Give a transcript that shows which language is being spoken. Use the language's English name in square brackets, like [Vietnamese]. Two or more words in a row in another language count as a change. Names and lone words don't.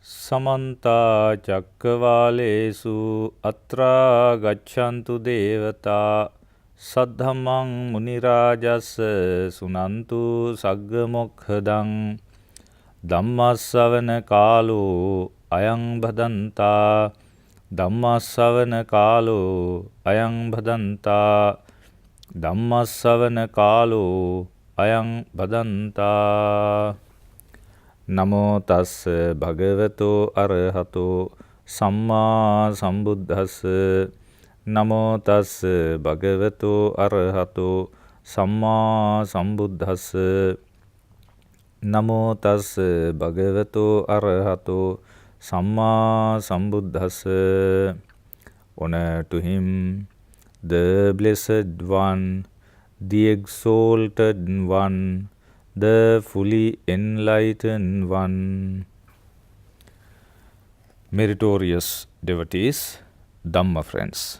[Pali] Samanta Chakravalesu Atra Gachantu Devata Saddhamang Munirajas Sunantu Saggamokhadang Dhammasavana Kalu Ayang Bhadanta Dhammasavana Kalu Ayang Bhadanta Dhammasavana Kalu Ayang Bhadanta Namo tassa bhagavato arahato samma sambuddhassa Namo tassa bhagavato arahato samma sambuddhassa Namo tassa bhagavato arahato samma sambuddhassa. [English] Honor to him, the Blessed One, the Exalted One, the fully enlightened one. Meritorious devotees, Dhamma friends.